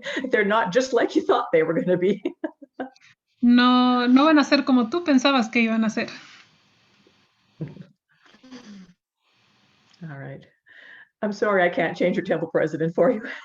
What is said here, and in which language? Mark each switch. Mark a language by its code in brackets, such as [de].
[en] They're not just like you thought they were going to be. [es] No van a ser como tú pensabas que iban a ser. [en] All right. I'm sorry I can't change your temple president for you.